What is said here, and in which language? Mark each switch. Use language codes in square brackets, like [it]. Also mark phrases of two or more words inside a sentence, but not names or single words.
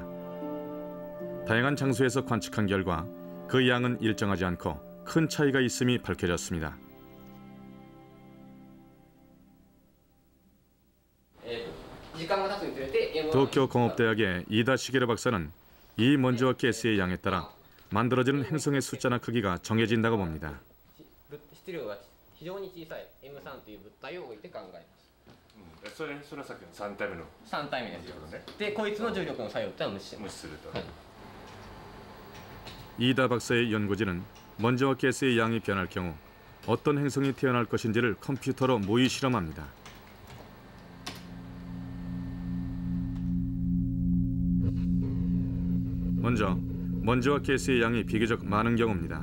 [ko] 다양한 장소에서 관측한 결과 그 양은 일정하지 않고 큰 차이가 있음이 밝혀졌습니다. 도쿄 공업대학의 이다 시게루 박사는 이 먼지와 가스의 양에 따라 만들어지는 행성의 숫자나 크기가 정해진다고 봅니다. [ja] 非常に小さい M3 という物体を置いて考えます。それはさっきの3体目の3体目ですよね。でこいつの重力の作用ってのは無視すると。 [ko] 이다 박사의 연구진은 먼지와 가스의 양이 변할 경우 어떤 행성이 태어날 것인지를 컴퓨터로 모의 실험합니다. 먼저 먼지와 가스의 양이 비교적 많은 경우입니다.